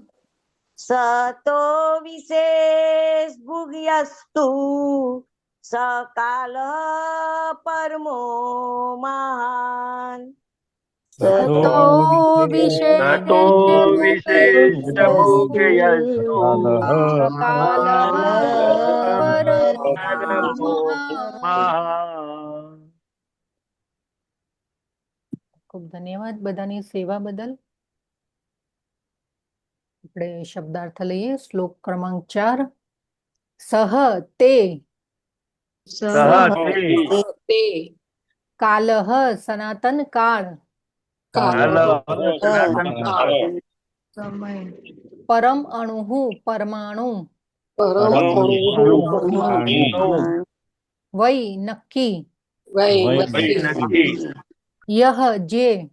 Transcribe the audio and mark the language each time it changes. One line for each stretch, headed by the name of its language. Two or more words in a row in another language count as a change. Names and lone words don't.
Sanskrit: सतो विशेष भुग्यस्तु सकालः परमो महान् सतो विशेषभोगयस्तु सकालः परमो परमो महान्
Gujarati: ખૂબ ધન્યવાદ બધાની સેવા બદલ. આપણે શબ્દાર્થ લઈએ. શ્લોક ક્રમાંક 4. સહ તે કાલઃ સનાતન કાળ પરમ અણુઃ પરમાણુ વૈ નક્કી યહ જે